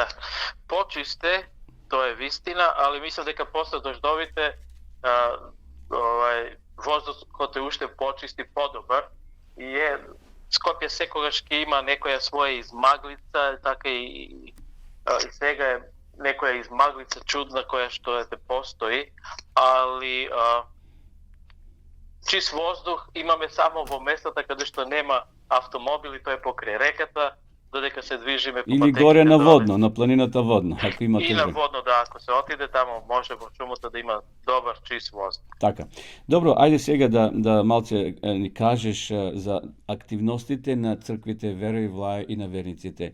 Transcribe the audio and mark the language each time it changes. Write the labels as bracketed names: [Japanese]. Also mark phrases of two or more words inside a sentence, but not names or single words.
[Macedonian] Почисте, тоа е вистина, али мислам дека после дождовите воздухот е уште почист и подобар. И Скопје секогаш ќе има некоја своја измаглица, така и сега е некоја измаглица чудна која што ете постои, али чист воздух имаме само во местата каде што нема автомобили, тоа е покрај реката, додека се движиме по Или горе на водно, на планината водно, ако има и на водно, да, ако се отиде тамо, може во шумата да има добар чист воздух. Така. Добро, ајде сега да малце ни кажеш за активностите на црквите Верој Влај и на верниците.